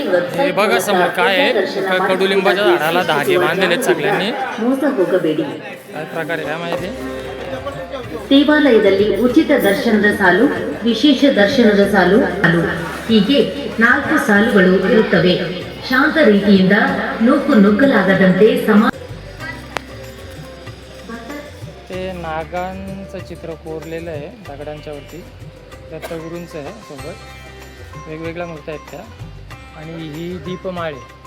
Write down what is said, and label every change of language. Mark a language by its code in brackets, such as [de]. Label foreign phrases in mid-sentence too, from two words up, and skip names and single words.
[mr] हे ವೆಬ್ಸೈಟ್ बघा समोर काय आहे. कडुलिंबाच्या झाडाला धागे बांधलेले आहेत सगळ्यांनी. [kn] ಮೋಸ ಹೋಗಬೇಡಿ. [mr] काय प्रकार आहे काय माहिती? [kn] ದೇವಾಲಯದಲ್ಲಿ ಉಚಿತ ದರ್ಶನದ ಸಾಲು, ವಿಶೇಷ ದರ್ಶನದ ಸಾಲು ಹೀಗೆ 4 ಸಾಲುಗಳು ಇರುತ್ತವೆ. ಶಾಂತ ರೀತಿಯಿಂದ ನೂಕು ನುಗ್ಗಲಾಗದಂತೆ [mr] ते नागांचं चित्र कोरलेलं आहे दगडांच्या वरती. दत्तगुरूंचं आहे सोबत. वेगवेगळ्या मूर्त्या आहेत त्या. आणि ही दीपमाळे.